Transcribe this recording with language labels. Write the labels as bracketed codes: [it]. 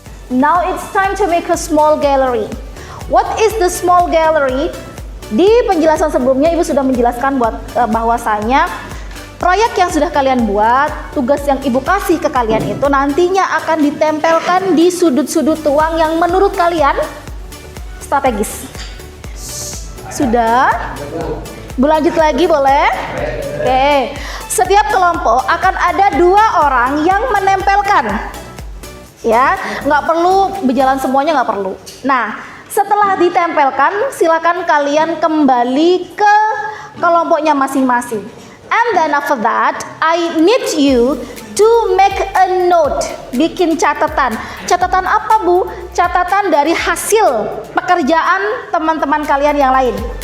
[en] Now it's time to make a small gallery. What is the small gallery? [id] Di penjelasan sebelumnya Ibu sudah menjelaskan bahwasanya proyek yang sudah kalian buat, tugas yang Ibu kasih ke kalian itu nantinya akan ditempelkan di sudut-sudut ruang yang menurut kalian strategis. Sudah? Berlanjut lagi boleh? Oke. Setiap kelompok akan ada 2 orang yang menempelkan. Ya, nggak perlu berjalan semuanya, nggak perlu. Nah, setelah ditempelkan, silakan kalian kembali ke kelompoknya masing-masing. [en] And then after that, I need you to make a note. [id] Bikin catatan. Catatan apa, Bu? Catatan dari hasil pekerjaan teman-teman kalian yang lain.